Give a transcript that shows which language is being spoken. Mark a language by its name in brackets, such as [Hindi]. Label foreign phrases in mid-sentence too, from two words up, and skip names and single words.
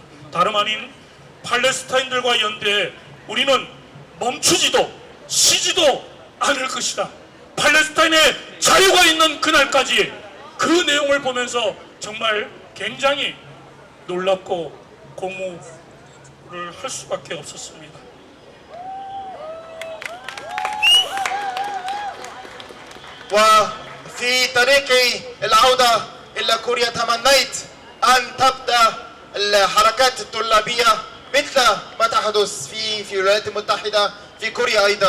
[Korean] 다름 아닌 팔레스타인들과 연대에 우리는 멈추지도 쉬지도 않을 것이다. 팔레스타인의 자유가 있는 그날까지. 그 내용을 보면서 정말 굉장히 놀랍고 고무를 할 수밖에 없었습니다. [Arabic] وفي طريقي العودة إلى كوريا تمنيت أن تبدأ الحركات الطلابية مثل ما تحدث في الولايات المتحدة في كوريا أيضا.